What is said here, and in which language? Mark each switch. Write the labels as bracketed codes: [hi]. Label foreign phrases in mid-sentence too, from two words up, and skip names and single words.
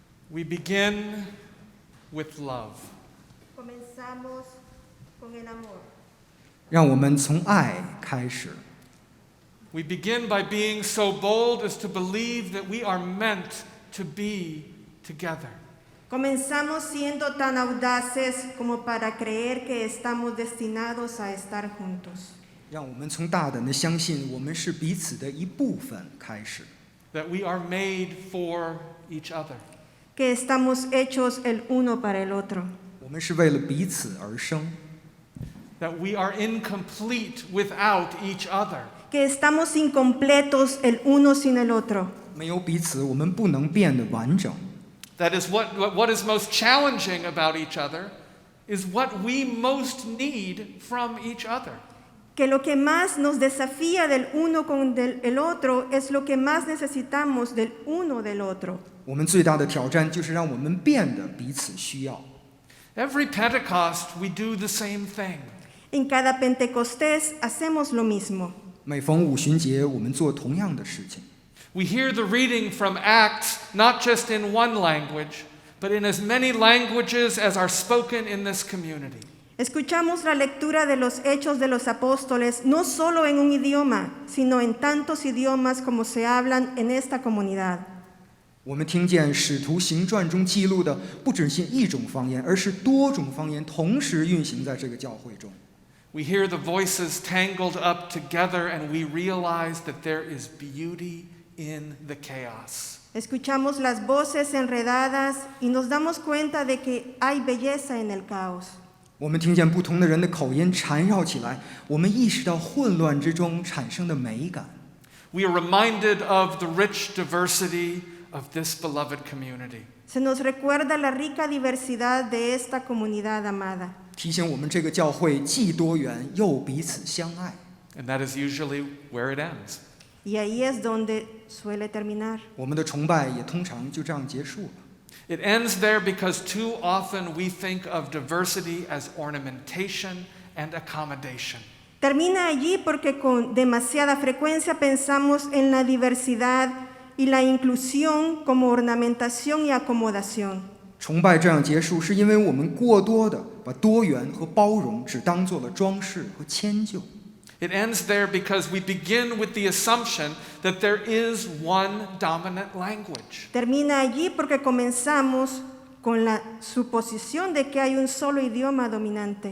[en] We begin with love. [es] Comenzamos con el amor. [zh] 让我们从爱开始。 [en] We begin by being so bold as to believe that we are meant to be together. [es] Comenzamos siendo tan audaces como para creer que estamos destinados a estar juntos. [zh] 让我们从大胆的相信我们是彼此的一部分开始。 [en] That we are made for each other. [es] Que estamos hechos el uno para el otro. [zh] 我们是为了彼此而生。 [en] That we are incomplete without each other. [es] Que estamos incompletos el uno sin el otro. [zh] 没有彼此，我们不能变得完整。 [en] That is what is most challenging about each other is what we most need from each other. [es] Que lo que más nos desafía del uno con el otro es lo que más necesitamos del uno del otro. [zh] 我们最大的挑战就是让我们变得彼此需要。 [en] Every Pentecost we do the same thing. [es] En cada Pentecostés hacemos lo mismo. [zh] 每逢五旬节，我们做同样的事情。 [en] We hear the reading from Acts not just in one language, but in as many languages as are spoken in this community. [es] Escuchamos la lectura de los Hechos de los Apóstoles no solo en un idioma, sino en tantos idiomas como se hablan en esta comunidad. [zh] 我们听见《使徒行传》中记录的不只是一种方言，而是多种方言同时运行在这个教会中。 [en] We hear the voices tangled up together and we realize that there is beauty in the chaos. [es] Escuchamos las voces enredadas y nos damos cuenta de que hay belleza en el caos. [zh] 我们听见不同的人的口音缠绕起来，我们意识到混乱之中产生的美感。 [en] We are reminded of the rich diversity of this beloved community. [es] Se nos recuerda la rica diversidad de esta comunidad amada. [zh] 提醒我们这个教会既多元又彼此相爱。 [en] And that is usually where it ends. [es] Y ahí es donde suele terminar. [zh] 我们的崇拜也通常就这样结束了。 [en] It ends there because too often we think of diversity as ornamentation and accommodation. [es] Termina allí porque con demasiada frecuencia pensamos en la diversidad y la inclusión como ornamentación y acomodación. [zh] 崇拜这样结束，是因为我们过多的把多元和包容只当做了装饰和迁就。 [en] It ends there because we begin with the assumption that there is one dominant language. [es] Termina allí porque comenzamos con la suposición de que hay un solo idioma dominante.